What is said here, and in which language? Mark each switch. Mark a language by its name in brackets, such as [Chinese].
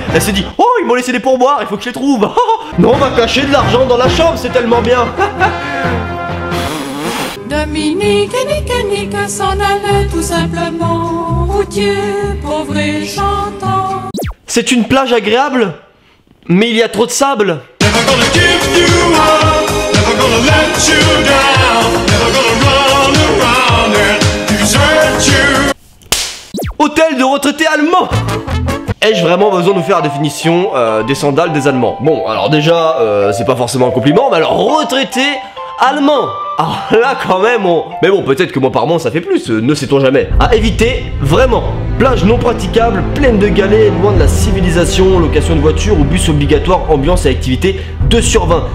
[French] Elle s'est dit oh ils m'ont laissé des pourboires, il faut que je les trouve. Non on va cacher de l'argent dans la chambre, c'est tellement bien. Dominique et Nick s'en allaient tout simplement. Routier, pauvre et chantant. C'est une plage agréable, mais il y a trop de sable. [English] Never gonna give you up, never gonna let you down, never gonna run around and desert you. [French] Hôtel de retraités allemands. Ai-je vraiment besoin de vous faire la définition des sandales des Allemands? Bon, alors déjà, c'est pas forcément un compliment, mais alors retraité allemand. Ah là quand même, mais bon, peut-être que moi par mois ça fait plus, ne sait-on jamais. À éviter, vraiment. Plage non praticable, pleine de galets, loin de la civilisation, location de voiture ou bus obligatoire, ambiance et activité 2 sur 20.